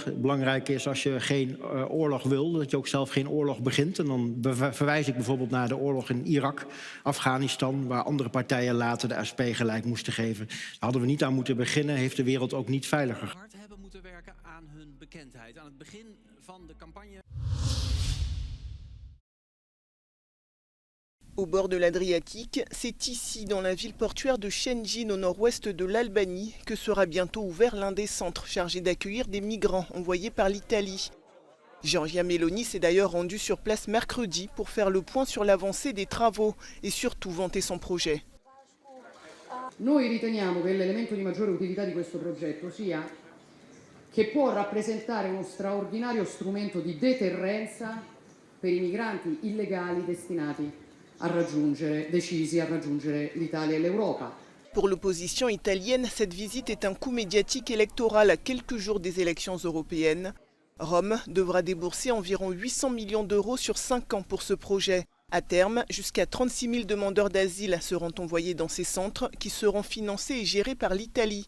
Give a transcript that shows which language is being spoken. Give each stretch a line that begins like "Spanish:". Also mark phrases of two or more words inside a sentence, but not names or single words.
Dutch: Belangrijk is als je geen oorlog wil, dat je ook zelf geen oorlog begint. En dan verwijs ik bijvoorbeeld naar de oorlog in Irak, Afghanistan, waar andere partijen later de SP gelijk moesten geven. Daar hadden we niet aan moeten beginnen, heeft de wereld ook niet veiliger. Hard hebben moeten werken aan hun bekendheid. Aan het begin van de campagne.
French: Au bord de l'Adriatique, c'est ici, dans la ville portuaire de Shengjin, au nord-ouest de l'Albanie, que sera bientôt ouvert l'un des centres chargés d'accueillir des migrants envoyés par l'Italie. Giorgia Meloni s'est d'ailleurs rendue sur place mercredi pour faire le point sur l'avancée des travaux et surtout vanter son projet.
Italian: Noi riteniamo che l'elemento di maggiore utilità di questo progetto sia che può rappresentare uno straordinario strumento di deterrenza per i migranti illegali decisi a raggiungere l'Italia e l'Europa.
French: Pour l'opposition italienne, cette visite est un coup médiatique électoral à quelques jours des élections européennes. Rome devra débourser environ 800 millions d'euros sur 5 ans pour ce projet. À terme, jusqu'à 36 000 demandeurs d'asile seront envoyés dans ces centres qui seront financés et gérés par l'Italie.